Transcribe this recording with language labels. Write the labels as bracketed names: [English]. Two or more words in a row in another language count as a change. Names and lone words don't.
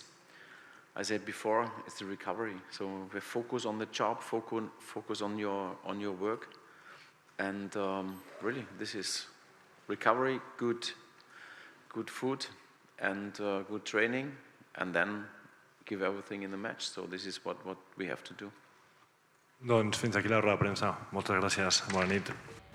[English] I said before, it's the recovery. So we focus on the job, focus on your work. And really, this is recovery, good food, and good training, and then give everything in the match. So this is what we have to do. [Catalan] Doncs fins aquí la roda de premsa. Moltes gràcies. Bona nit.